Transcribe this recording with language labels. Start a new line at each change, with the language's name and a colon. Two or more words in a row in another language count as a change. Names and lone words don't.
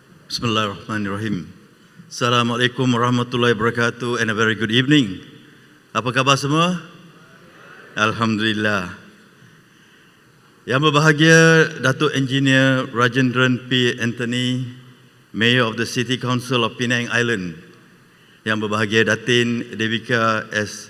Arabic: بسم الله الرحمن الرحيم. السلام عليكم ورحمة الله وبركاته
English: and a very good evening.
Malay: Apa khabar semua? Alhamdulillah. Yang berbahagia Datuk Engineer Rajendran P. Anthony,
English: Mayor of the City Council of Penang Island.
Malay: Yang berbahagia Datin Devika S.